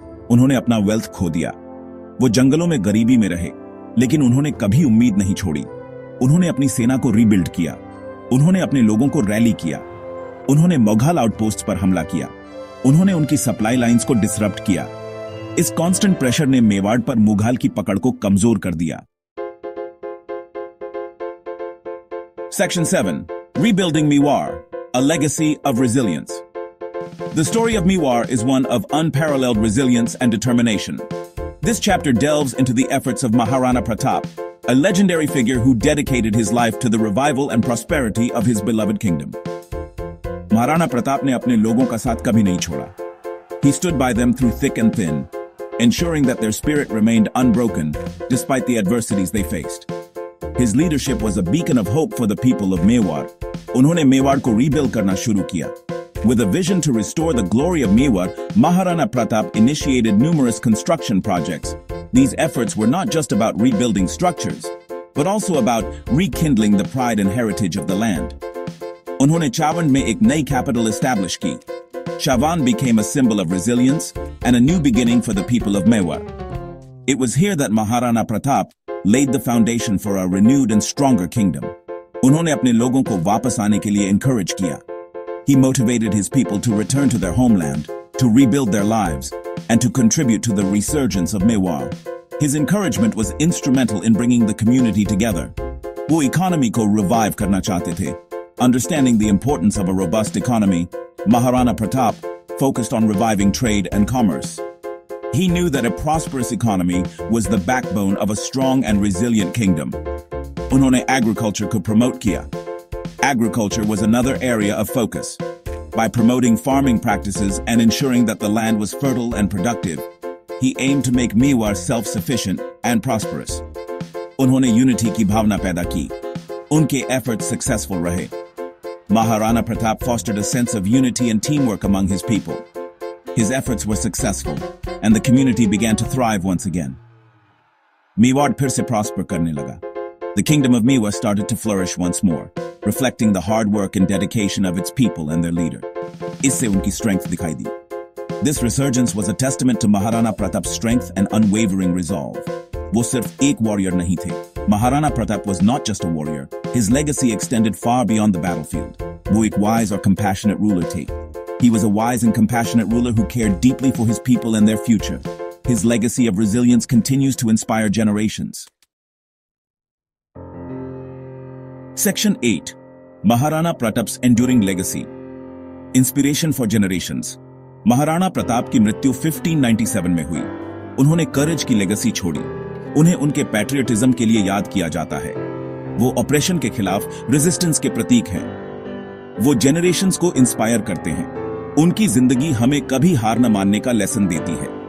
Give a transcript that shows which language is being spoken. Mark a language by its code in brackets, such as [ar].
[hi] उन्होंने अपना वेल्थ खो दिया। वो जंगलों में गरीबी में रहे, लेकिन उन्होंने कभी उम्मीद नहीं छोड़ी। उन्होंने अपनी सेना को रीबिल्ड किया। उन्होंने अपने लोगों को रैली किया। उन्होंने मुगल आउटपोस्ट पर हमला किया। उन्होंने उनकी सप्लाई लाइंस को डिसरप्ट किया। इस कांस्टेंट प्रेशर ने मेवाड़ पर मुगल की पकड़ को कमजोर कर दिया। [en] Section 7 Rebuilding Mewar, a Legacy of Resilience. The story of Mewar is one of unparalleled resilience and determination. This chapter delves into the efforts of Maharana Pratap, a legendary figure who dedicated his life to the revival and prosperity of his beloved kingdom. [hi] Maharana Pratap ने अपने लोगों का साथ कभी नहीं छोड़ा. [en] He stood by them through thick and thin, ensuring that their spirit remained unbroken despite the adversities they faced. His leadership was a beacon of hope for the people of Mewar. [hi] उन्होंने मेवाड़ को rebuild करना शुरू किया. [en] With a vision to restore the glory of Mewar, Maharana Pratap initiated numerous construction projects. These efforts were not just about rebuilding structures, but also about rekindling the pride and heritage of the land. [hi] उन्होंने चावंड में एक नई [en] capital establish [hi] की. [en] Chavan became a symbol of resilience and a new beginning for the people of Mewar. It was here that Maharana Pratap laid the foundation for a renewed and stronger kingdom. [hi] उन्होंने अपने लोगों को वापस आने के लिए encourage किया. [en] He motivated his people to return to their homeland, to rebuild their lives, and to contribute to the resurgence of Mewar. His encouragement was instrumental in bringing the community together. [hi] वो economy को revive करना चाहते थे. [en] Understanding the importance of a robust economy, Maharana Pratap focused on reviving trade and commerce. He knew that a prosperous economy was the backbone of a strong and resilient kingdom. [hi] उन्होंने agriculture को promote किया. [en] Agriculture was another area of focus. By promoting farming practices and ensuring that the land was fertile and productive, he aimed to make Mewar self-sufficient and prosperous. [hi] उन्होंने unity की भावना पैदा की. उनके [en] efforts successful [hi] रहे. [en] Maharana Pratap fostered a sense of unity and teamwork among his people. His efforts were successful, and the community began to thrive once again. [hi] Mewar फिर से prosper करने लगा. [en] The kingdom of Mewar started to flourish once more, reflecting the hard work and dedication of its people and their leader. [hi] इससे उनकी strength दिखाई दी. [en] This resurgence was a testament to Maharana Pratap's strength and unwavering resolve. [hi] वो सिर्फ एक warrior नहीं थे. [en] Maharana Pratap was not just a warrior. His legacy extended far beyond the battlefield. [hi] वो एक wise और [en] compassionate ruler [hi] थे. [en] He was a wise and compassionate ruler who cared deeply for his people and their future. His legacy of resilience continues to inspire generations. Section 8 Maharana Pratap's Enduring Legacy. Inspiration for Generations. [hi] Maharana Pratap की मृत्यु 1597 में हुई. उन्होंने करेज की legacy छोड़ी. उन्हें उनके patriotism के लिए याद किया जाता है. वो ऑपरेशन के खिलाफ रेजिस्टेंस के प्रतीक हैं. वो जेनरेशंस को इंस्पायर करते हैं. उनकी जिंदगी हमें कभी हार न मानने का लेसन देती है.